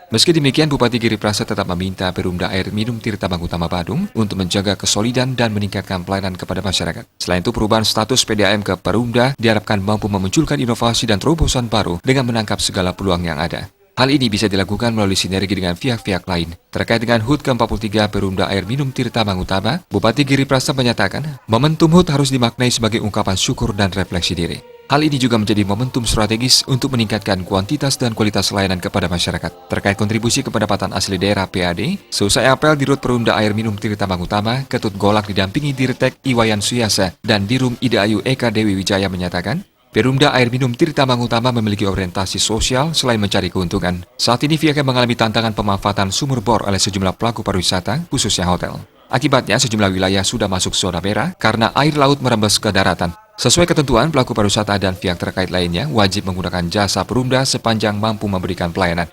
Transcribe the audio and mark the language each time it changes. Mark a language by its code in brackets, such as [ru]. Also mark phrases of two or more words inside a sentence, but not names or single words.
[id] Meski demikian, Bupati Giri Praste tetap meminta Perumda Air Minum Tirta Mangutama Badung untuk menjaga kesolidan dan meningkatkan pelayanan kepada masyarakat. Selain itu, perubahan status PDAM ke Perumda diharapkan mampu memunculkan inovasi dan terobosan baru dengan menangkap segala peluang yang ada. Hal ini bisa dilakukan melalui sinergi dengan pihak-pihak lain. Terkait dengan HUT ke-43 Perumda Air Minum Tirta Mangutama, Bupati Giri Praste menyatakan, momentum HUT harus dimaknai sebagai ungkapan syukur dan refleksi diri. Hal ini juga menjadi momentum strategis untuk meningkatkan kuantitas dan kualitas layanan kepada masyarakat. Terkait kontribusi kependapatan asli daerah PAD, seusai apel Dirut Perumda Air Minum Tirta Mangutama, Ketut Golak didampingi Dirtek Iwayan Suyasa dan Dirum Ida Ayu Eka Dewi Wijaya menyatakan, Perumda Air Minum Tirta Mangutama memiliki orientasi sosial selain mencari keuntungan. Saat ini pihaknya mengalami tantangan pemanfaatan sumur bor oleh sejumlah pelaku pariwisata, khususnya hotel. Akibatnya sejumlah wilayah sudah masuk zona merah karena air laut merembes ke daratan. Sesuai ketentuan, pelaku pariwisata dan pihak terkait lainnya wajib menggunakan jasa Perumda sepanjang mampu memberikan pelayanan.